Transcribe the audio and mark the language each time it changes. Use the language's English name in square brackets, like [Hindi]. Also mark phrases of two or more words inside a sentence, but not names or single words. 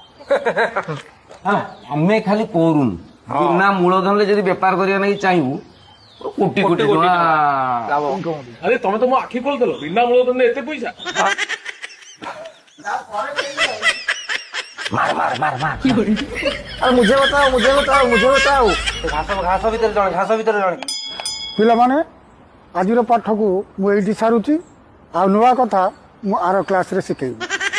[Odia] ଆମେ ଖାଲି କରୁନୁ ବିନା ମୂଳଧନରେ ଯଦି ବେପାର କରିବା ନାଇଁ ଚାହିଁବୁ କୋଟି କୋଟି ଟଙ୍କା। ଆରେ ତମେ ତ ମୋ ଆଖି ଖୋଲିଦେଲ ବିନା ମୂଳଧନରେ ଏତେ ପଇସା। ମାର ମାର ମାର ମାର [Hindi] अरे मुझे बताओ घास भीतर जड़े [Odia] ପିଲାମାନେ ଆଜିର ପାଠକୁ ମୁଁ ଏଇଠି ସାରୁଛି ଆଉ ନୂଆ କଥା ମୁଁ ଆର କ୍ଲାସରେ ଶିଖେଇବି।